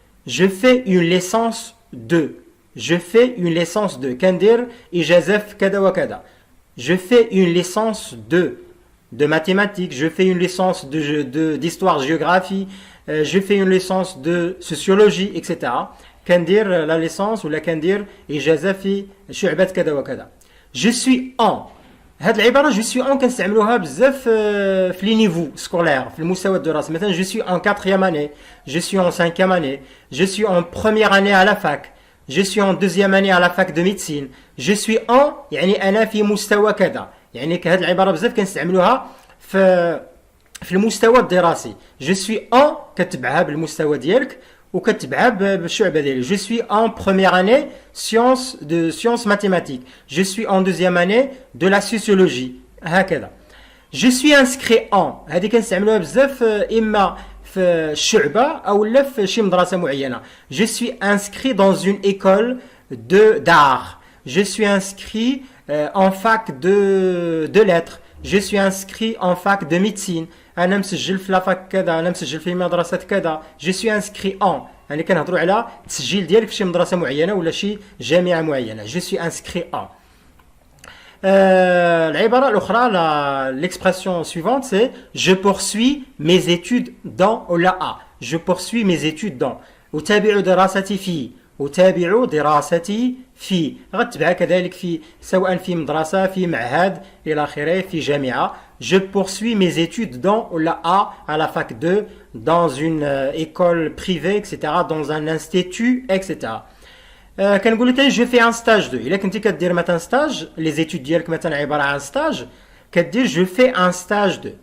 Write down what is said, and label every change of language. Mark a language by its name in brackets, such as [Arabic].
[French] je fais une licence de. Je fais une licence de. [Arabic] كندير إجازة في كذا وكذا. [French] Je fais une licence de mathématiques, je fais une licence d'histoire, géographie, je fais une licence de sociologie, etc. [Arabic] كندير la licence ولا كندير إجازة في شعبة كذا وكذا. [French] Je suis en. [Arabic] هاد العبارة je suis en كنستعملوها بزاف في لي نيفو سكولير في المستوى الدراسي. [French] مثلا je suis en 4e année, je suis en 5e année, je suis en première année à la fac, je suis en 2e année à la fac de médecine, je suis en يعني أنا في مستوى كذا. [Arabic] يعني هاد العبارة بزاف كنستعملوها في المستوى الدراسي. je suis en كتبعها بالمستوى ديالك وكتبعها بالشعبة ديالك. [French] je suis en première année sciences mathématiques, je suis en 2e année de la sociologie هكذا. [Arabic] je suis inscrit en هذه كنستعملوها بزاف إما في الشعبة أو لا في شي مدرسة معينة. [French] je suis inscrit dans une école d'art, je suis inscrit en fac de lettres, je suis inscrit en fac de médecine, أنا مسجل في لافاك كذا، أنا مسجل في مدرسة كذا. [Arabic] je suis inscrit en يعني كنهضروا على التسجيل ديالك في شي مدرسة معينة ولا شي جامعة معينة. [French] je suis inscrit en. العبارة الأخرى l'expression suivante c'est je poursuis mes études dans ولا a. je poursuis mes études dans. [Arabic] أتابع دراستي في. أتابع دراستي في غتبعها كذلك في سواء في مدرسة في معهد إلى آخره في جامعة. [French] je poursuis mes études dans ولا à la fac 2 dans une école privée etc. dans un institut etc. كنقول لك je fais un stage 2. إلا كنتي كدير مثلا stage les études ديالك مثلا عبارة عن stage كدير je fais un stage 2.